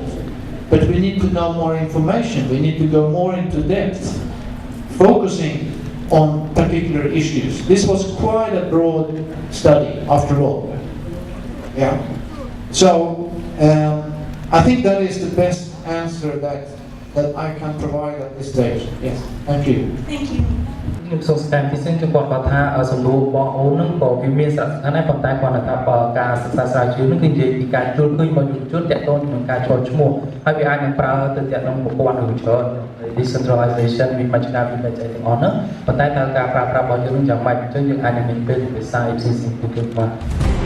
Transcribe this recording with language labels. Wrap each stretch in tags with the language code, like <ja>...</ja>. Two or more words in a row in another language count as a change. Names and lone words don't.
<en>But we need to know more information. We need to go more into depth, focusing on particular issues. This was quite a broad study, after all. Yeah. So I think that is the best answer that I can provide at this stage. Yes, thank you. Thank you.</en> <km>ខ្ញុំសូមស្ដាប់ពីសិនចំពោះគាត់ថាសំណួរបងអូនហ្នឹងក៏វាមានសារៈសំខាន់ដែរប៉ុន្តែគាត់ថាការសិក្សាស្រាវជ្រាវហ្នឹងគឺនិយាយពីការជួលឃើញរបស់យុវជនតាក់ទងនឹងការចូលឈ្មោះហើយវាអាចនឹងប្រើទៅតាក់ទងប្រព័ន្ធនឹងច្រើន decentralization មានបច្ចេកវិទ្យាទាំងអស់ហ្នឹងប៉ុន្តែតើការប្រើប្រាស់របស់យើងនឹងយ៉ាងម៉េចអញ្ចឹងយើងអាចនឹងមានពេលភាសា FCC ពីគឺបាទ</km>